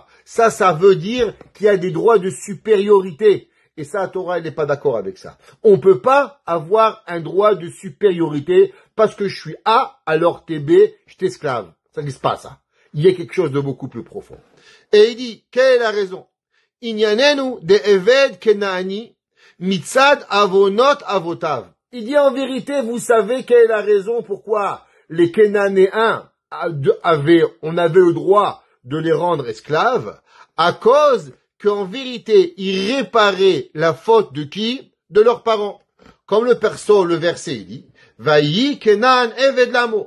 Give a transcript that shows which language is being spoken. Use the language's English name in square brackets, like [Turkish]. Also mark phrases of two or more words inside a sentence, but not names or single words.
[French] Ça veut dire qu'il y a des droits de supériorité. Et ça, la Torah, elle n'est pas d'accord avec ça. On peut pas avoir un droit de supériorité parce que je suis A, alors t'es B, je t'esclave. Ça n'existe pas, ça. Il y a quelque chose de beaucoup plus profond. Et il dit, quelle est la raison? [Hebrew] ענייננו דה עבד כנעני מצד עונות אבותיו. [French] Il dit en vérité, vous savez quelle est la raison pourquoi les Kenanéens on avait le droit de les rendre esclaves, à cause qu'en vérité, ils réparaient la faute de qui? De leurs parents. Comme le verset, il dit, [Hebrew] ויהי כנען עבד למו.